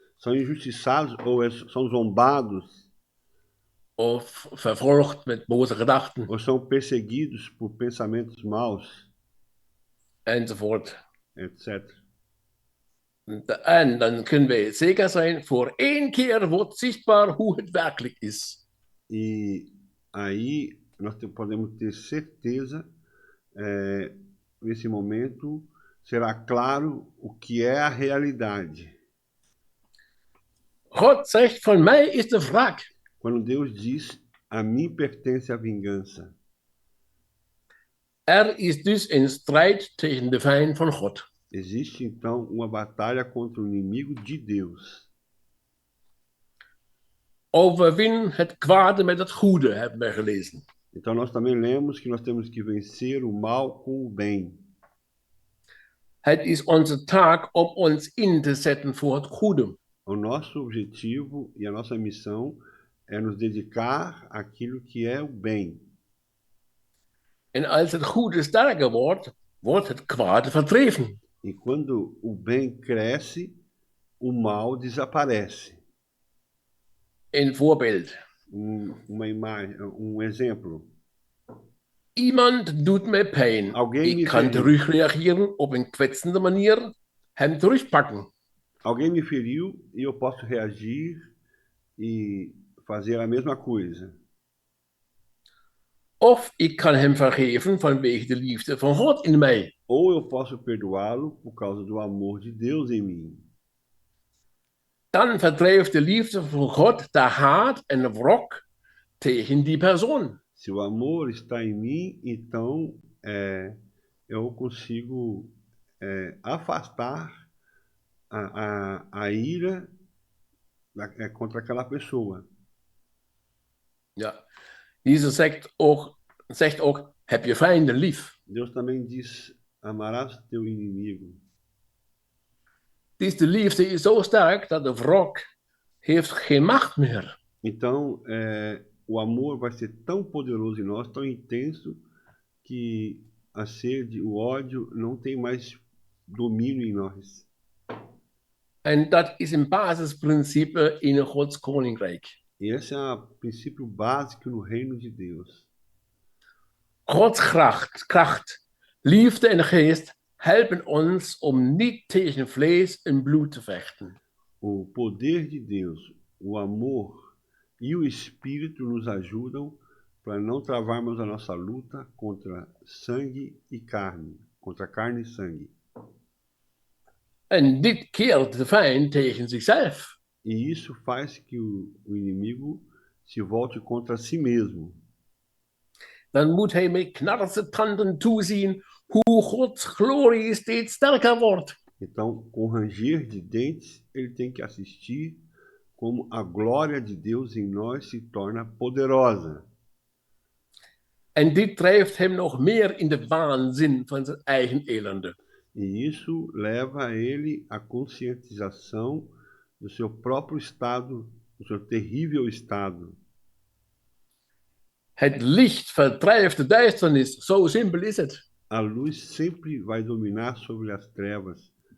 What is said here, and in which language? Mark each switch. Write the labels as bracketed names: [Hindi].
[Portuguese] São injustiçados ou são zombados. [Dutch] Of vervolgd met boze gedachten. [Portuguese] Ou são perseguidos por pensamentos maus. [Dutch] Enzovoort. [Portuguese] Etc. [Dutch] En dan kunnen wij zeker zijn, voor één keer wordt zichtbaar hoe het werkelijk is. [Portuguese] E aí nós podemos ter certeza, nesse momento, será claro o que é a realidade. [Dutch] God zegt, van mij is de wraak. [Portuguese] Quando Deus diz, a mim pertence a vingança. [Dutch] Is dus een strijd tegen de vijand van God. [Portuguese] Existe então uma batalha contra o inimigo de Deus. [Dutch] Overwin het kwade met het goede, hebben we gelezen. [Portuguese] Então nós também lemos que nós temos que vencer o mal com o bem. [Dutch] Het is onze taak om ons in te zetten voor het goede. [Portuguese] O nosso objetivo e a nossa missão é nos dedicar àquilo que é o bem. [Dutch] En als het goede sterker wordt, wordt het kwade verdreven. [Portuguese] E quando o bem cresce, o mal desaparece. [Dutch] Een voorbeeld. [Portuguese] Uma imagem, exemplo. [Dutch] Iemand doet mij pijn. [Portuguese] Alguém [Dutch] Ik [Portuguese] me [Dutch] kan [Portuguese] feriu. [Dutch] terugreageren op een kwetsende manier, hem terugpakken. [Portuguese] Alguém me feriu e eu posso reagir e fazer a mesma coisa. [Dutch] Of ik kan hem vergeven vanwege de liefde van God in mij. [Portuguese] Ou eu posso perdoá-lo por causa do amor de Deus em mim. [Dutch] Dan verdrijft de liefde van God de haat en wrok tegen die persoon. [Portuguese] Se o amor está em mim, então eu consigo afastar a ira contra aquela pessoa. [Dutch] Ja. Jezus zegt ook, heb je vijanden lief. [Portuguese] Deus também diz, amarás teu inimigo. [Dutch] De liefde is zo sterk dat de wrok heeft geen macht meer. [Portuguese] Então, o amor vai ser tão poderoso em nós, tão intenso, que a sede, o ódio não tem mais domínio em nós. [Dutch] En dat is een basisprincipe in Gods koninkrijk. [Portuguese] E esse é o princípio básico no reino de Deus. [Dutch] Gods kracht, liefde en geest helpen ons om niet tegen vlees en bloed te vechten. [Portuguese] O poder de Deus, o amor e o Espírito nos ajudam para não travarmos a nossa luta contra sangue e carne, contra carne e sangue. [Dutch] En dit keert de vijand tegen zichzelf. [Portuguese] E isso faz que o inimigo se volte contra si mesmo. [Dutch] Dan moet hij met knarse tanden toezien hoe Gods glorie steeds sterker wordt. [Portuguese] Então, com ranger de dentes, ele tem que assistir como a glória de Deus em nós se torna poderosa. [Dutch] En dit drijft hem nog meer in de waanzin van zijn eigen ellende. [Portuguese] E isso leva ele à conscientização do seu próprio estado, do seu terrível estado. [Dutch] Het licht verdrijft de duisternis, zo simpel is het. [Portuguese] A luz sempre vai dominar sobre as trevas.